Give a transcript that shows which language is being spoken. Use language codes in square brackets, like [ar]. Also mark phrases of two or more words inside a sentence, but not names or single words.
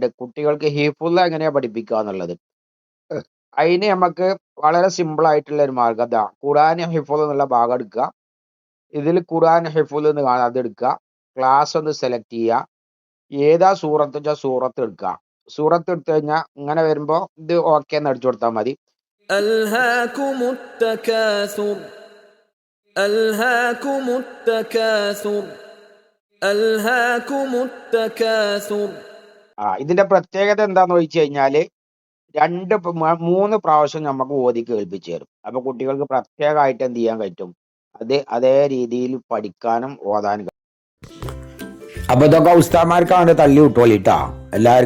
[ml] കുട്ടികൾക്ക് ഹിഫ്ള് എങ്ങനെയാ പഠിപ്പിക്കുക എന്നുള്ളത്. അതിന് നമുക്ക് വളരെ സിമ്പിൾ ആയിട്ടുള്ള ഒരു മാർഗം ഇതാ. ഖുർആൻ ഹിഫ്ള് എന്നുള്ള ഭാഗം എടുക്കുക. ഇതിൽ ഖുർആൻ ഹിഫ്ള് എന്ന് കാണാം, അത് എടുക്കുക. ക്ലാസ് ഒന്ന് സെലക്ട് ചെയ്യുക. ഏതാ സൂറത്ത് വെച്ചാൽ സൂറത്ത് എടുക്കുക. സൂറത്ത് എടുത്തു കഴിഞ്ഞാൽ ഇങ്ങനെ വരുമ്പോ ഇത് ഓക്കെ എന്ന് അടിച്ചു കൊടുത്താൽ മതി. [ar] ألهاكم التكاثر ألهاكم التكاثر ألهاكم التكاثر. [ml] ഇതിന്റെ പ്രത്യേകത എന്താന്ന് ചോദിച്ചു കഴിഞ്ഞാല് 3 പ്രാവശ്യം നമുക്ക് ഓതി കേൾപ്പിച്ചു തരും. അപ്പൊ കുട്ടികൾക്ക് പ്രത്യേകമായിട്ട് എന്ത് ചെയ്യാൻ പറ്റും, അതേ രീതിയിൽ പഠിക്കാനും ഓതാനും. അപ്പൊ ഇതൊക്കെ ഉസ്താദ്മാർക്കാണ് തള്ളി വിട്ടോളിട്ടാ. എല്ലാവർക്കും വിട്ടുകൊടുത്തോളി.